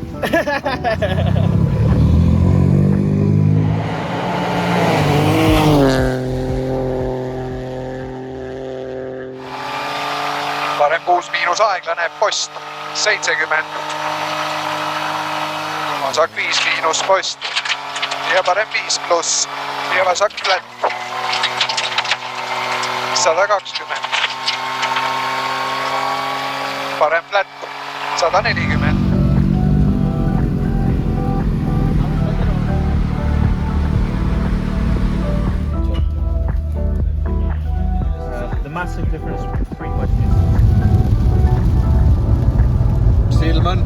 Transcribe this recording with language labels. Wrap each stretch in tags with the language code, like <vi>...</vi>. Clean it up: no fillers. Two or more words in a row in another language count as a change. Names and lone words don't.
<et>Parem 6- aeglane post 70. Vasak 5- post ja parem 5+. Ja vasak flat 120. Parem flat 140.</et> <en>The massive difference between what you</en> <et>Ilm</et>